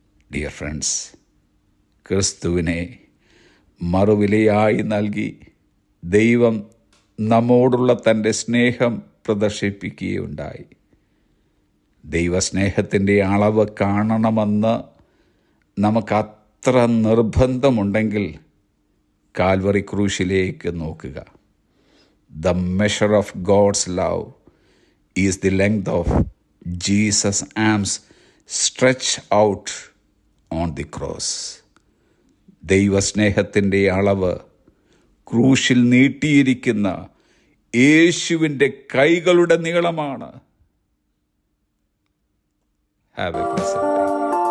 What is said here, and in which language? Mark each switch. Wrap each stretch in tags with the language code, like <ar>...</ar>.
<en>dear friends,</en> <ml>ക്രിസ്തുവിനെ മറുവിലയായി നൽകി ദൈവം നമ്മോടുള്ള തൻ്റെ സ്നേഹം പ്രദർശിപ്പിക്കുകയുണ്ടായി. ദൈവസ്നേഹത്തിൻ്റെ അളവ് കാണണമെന്ന് നമുക്കത്ര നിർബന്ധമുണ്ടെങ്കിൽ കാൽവറി ക്രൂശിലേക്ക് നോക്കുക.</ml> <en>The measure of God's love is the length of Jesus' arms stretched out on the cross.</en> <ml>ദൈവസ്നേഹത്തിൻ്റെ അളവ് ക്രൂശിൽ നീട്ടിയിരിക്കുന്ന യേശുവിൻ്റെ കൈകളുടെ നീളമാണ്.</ml> <en>Have a blessed day.</en>